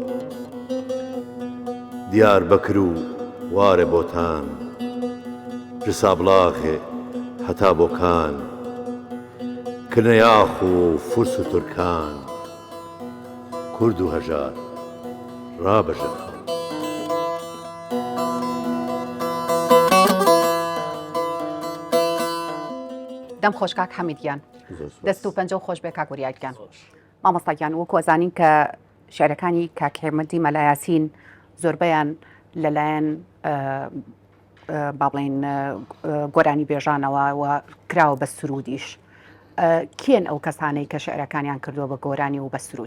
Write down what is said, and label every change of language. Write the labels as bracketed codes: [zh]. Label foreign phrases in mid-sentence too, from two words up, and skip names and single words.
[ku] Diyarbekir û warê botan Ji Sablaxê heta Bokan Kirne yax û Furs û Turkan Kurd û hejar rabe ji xew [ckb] دەم خۆش کاک حەمیدیان دەست و پەنجە و خۆش بێ کاک وریاگیان مامۆستاگیان وەکو ئەزانین کە شعرەکانی کاک حێمەدی مەلایاسین زۆربەیان لەلایەن با بڵێن گۆرانی بێژانەوە و کراوە بە سرودیش کێن ئەو کەسانەی کە شعرەکانیان کردووە بە گۆرانی و بە سرود